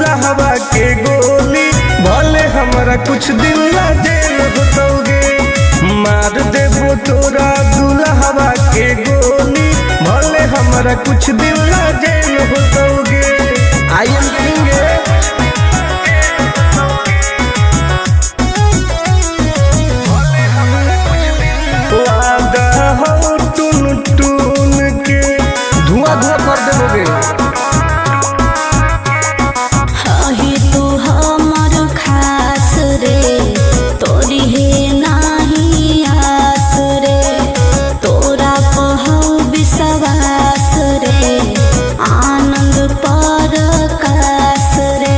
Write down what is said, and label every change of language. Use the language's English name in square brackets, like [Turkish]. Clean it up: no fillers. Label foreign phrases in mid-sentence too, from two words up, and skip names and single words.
[Maithili] हवा के गोली भले हमरा कुछ दिन ला जेल होतोगे मार देबो तोरा दुल्हवा के गोली भले हमरा कुछ दिन ला जेल होतोगे [English] I am king [Maithili] धुआं धुआं कर देबोगे ही तू हमर खास रे तोरी हे नाही आस रे तोरा पहौ विश्वास रे आनंद पर कास रे